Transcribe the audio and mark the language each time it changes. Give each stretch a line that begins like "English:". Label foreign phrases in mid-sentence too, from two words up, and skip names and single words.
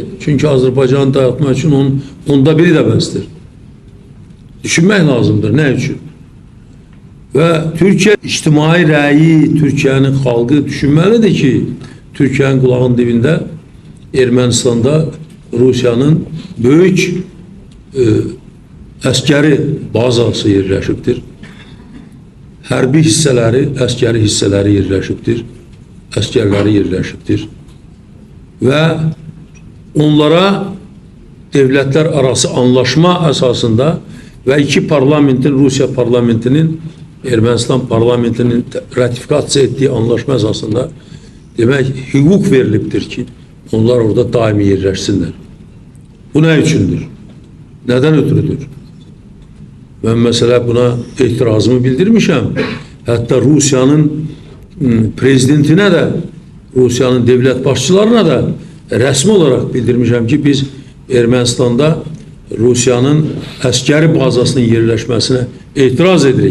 Turkish: Çünkü Azerbaycan'ı dağıtmak için onda biri de bezdir. Düşünmek lazımdır. Ne için? Ve Türkiye
Azerbaijani: ictimai rəyi,
Turkish: Türkiye'nin halkı düşünmelidir ki, Türkiye'nin kulağının dibinde Ermenistan'da Rusiyanın büyük
Azerbaijani: əskeri bazası yerləşibdir. Hərbi hissələri, əskeri hissələri yerləşibdir. Əskerləri yerləşibdir. Və onlara
Turkish: devletler arası anlaşma
Azerbaijani: əsasında və 2 parlamentin, Rusiya parlamentinin, Ermənistan parlamentinin ratifikasiya etdiyi anlaşma əsasında demək hüquq verilibdir ki, onlar orada daimi yerləşsinlər. Bu nə üçündür? Nədən ötürüdür?
Turkish: Ben mesela buna itirazımı bildirmişim. Hatta Rusya'nın prezidentine de, Rusya'nın devlet başçılarına da resmi olarak bildirmişim ki biz Ermenistan'da Rusya'nın askeri bazasının yerleşmesine
Azerbaijani: itiraz edirik.